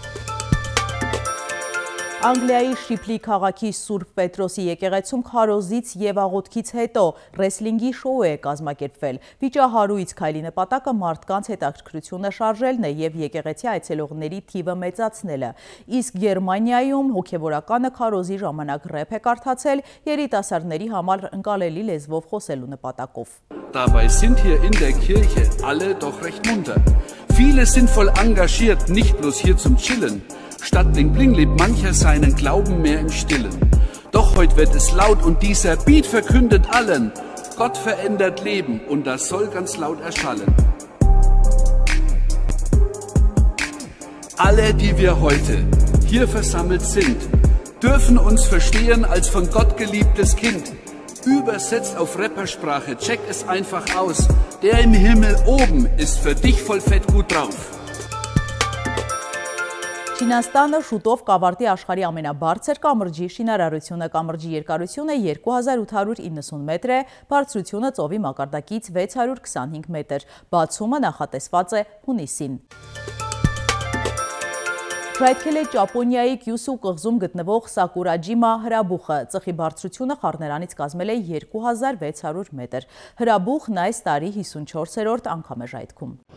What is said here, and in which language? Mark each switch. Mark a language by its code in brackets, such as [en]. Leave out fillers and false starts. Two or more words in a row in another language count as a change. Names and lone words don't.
[hy] Անգլիայի Շիփլի քաղաքի Սուրբ Պետրոսի եկեղեցում քարոզից եւ աղոթքից հետո ռեսլինգի շոու է կազմակերպվել։ Վիճահարույց քայլի նպատակը մարդկանց հետաքրքրությունը շարժելն է եւ եկեղեցի այցելողների թիվը մեծացնելը։ Իսկ Գերմանիայում հոգեվորականը քարոզի ժամանակ ռեփ է կարդացել երիտասարդների համար ընկալելի լեզվով խոսելու նպատակով։ [de] Dabei sind hier in der Kirche alle doch recht munter. Viele sind voll engagiert, nicht bloß hier zum Chillen. Statt [en] Bling Bling [de] lebt mancher seinen Glauben mehr im Stillen. Doch heute wird es laut und dieser Beat verkündet allen, Gott verändert Leben und das soll ganz laut erschallen. Alle, die wir heute hier versammelt sind, dürfen uns verstehen als von Gott geliebtes Kind. Übersetzt auf Rappersprache, check es einfach aus. Der im Himmel oben ist für dich voll fett gut drauf. [hy] Չինաստանը շուտով կավարտի աշխարհի ամենաբարձր կամրջի շինարարությունը։ Կամրջի երկարությունը 2890 մետր է, բարձրությունը ծովի մակարդակից 625 մետր։ Բացումը նախատեսված է հունիսին։ Ժայթքել է Ճապոնիայի Կյուսու կղզում գտնվող Սակուրաջիմա հրաբուխը։ Ծխի բարձրությունը խառներանից կազմել է 2600 մետր։ Հրաբուխն այս տարի 54-րդ անգամ է ժայթքում։